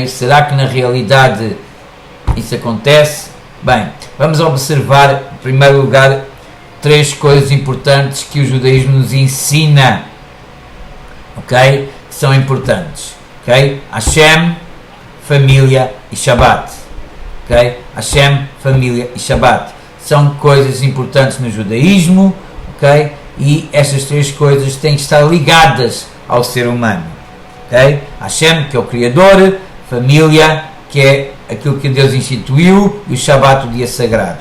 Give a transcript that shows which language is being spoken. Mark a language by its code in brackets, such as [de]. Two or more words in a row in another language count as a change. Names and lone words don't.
[pt] Será que na realidade isso acontece? Bem, vamos observar em primeiro lugar três coisas importantes que o judaísmo nos ensina, ok? Que são importantes, ok? Hashem, família e Shabbat, ok? Hashem, família e Shabbat são coisas importantes no judaísmo, ok? E estas três coisas têm que estar ligadas ao ser humano. Okay? Hashem, que é o Criador, família, que é aquilo que Deus instituiu, e o Shabbat, o dia sagrado.